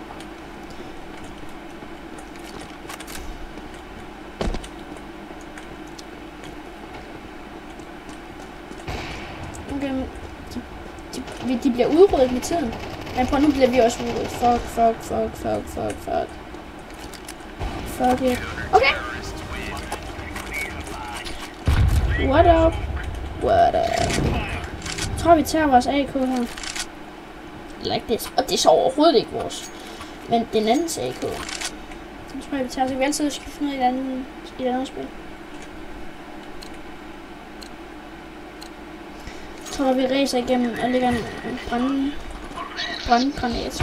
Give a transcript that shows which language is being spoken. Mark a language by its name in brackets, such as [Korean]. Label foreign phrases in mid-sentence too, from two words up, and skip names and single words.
[Danish] De bliver udryddet med tiden. Men prøv, nu bliver vi også udryddet. [English] Fuck. Fuck it. Okay. What up? What up? [Danish] Jeg tror, vi tager vores AK her. [English] Like this. [Danish] Og det er så overhovedet ikke vores. Men den andens AK. Den tror jeg, vi tager. Så vi altid skifte noget i et andet spil. Jeg tror, vi racer igennem og lægger en brandgranat.